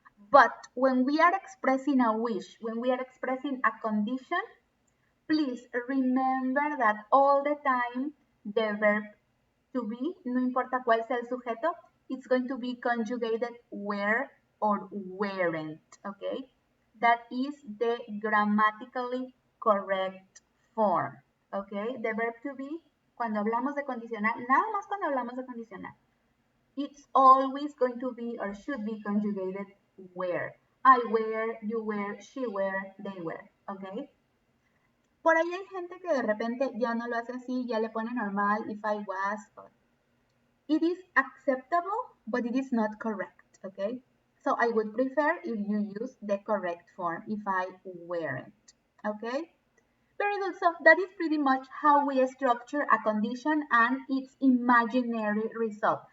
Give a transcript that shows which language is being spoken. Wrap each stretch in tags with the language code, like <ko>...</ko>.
<en>But when we are expressing a wish, when we are expressing a condition, please remember that all the time the verb to be,</en> <es>no importa cuál sea el sujeto,</es> <en>it's going to be conjugated were or weren't, okay? That is the grammatically correct form, okay? The verb to be,</en> <es>cuando hablamos de condicional,</es> <en>nada más cuando hablamos de condicional, it's always going to be or should be conjugated were. I were, you were, she were, they were, okay?</en> <es>Por ahí hay gente que de repente ya no lo hace así, ya le pone normal,</es> <en>if I was. It is acceptable, but it is not correct, okay? So I would prefer if you use the correct form, if I weren't, okay? Very good, so that is pretty much how we structure a condition and its imaginary result.</en>